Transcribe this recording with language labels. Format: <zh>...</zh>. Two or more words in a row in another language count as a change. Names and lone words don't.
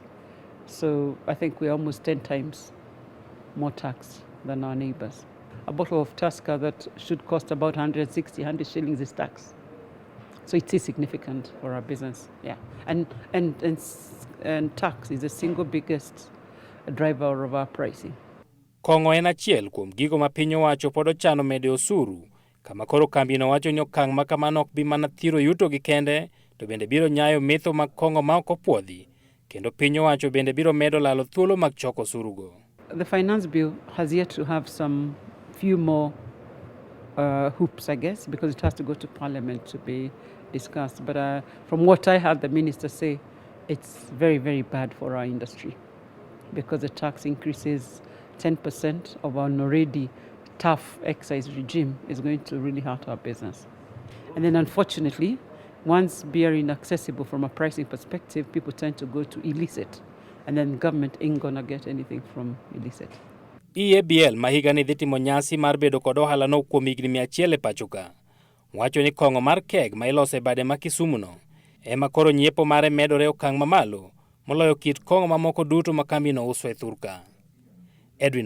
<en>So I think we're almost 10 times more tax than our neighbors. A bottle of Tusker that should cost about 100 shillings is tax. So it is significant for our business, yeah. And tax is the single biggest driver of our pricing.</en> <luo>Kong'o en achiel kuom gigo ma piny owacho pod ochano mede osuru, kama koro kambino wacho ni okang' ma kamano ok bi mana thiro yuto gi kende, to bende biro nyayo metho mag kong'o ma ok opwodhi, kendo piny owacho bende biro medo lalo thuolo mag choko osuru go.</luo> <en>The finance bill has yet to have some few more hoops, I guess, because it has to go to parliament to be discussed. But from what I heard the minister say, it's very bad for our industry because the tax increases 10% of an already tough excise regime is going to really hurt our business. And then unfortunately, once beer is inaccessible from a pricing perspective, people tend to go to illicit. And then government ain't gonna get anything from illicit.</en> <luo>Eabl ma higa ni dhi timo nyasi mar bedo kod ohala no kuom higni 100 e pachoka. Wacho ni kong'o mar keg ma iloso e bade ma Kisumu no ema koro nyiepo mare medore okang' mamalo moloyo kit kong'o mamoko duto ma kambino uso e thurka.</luo>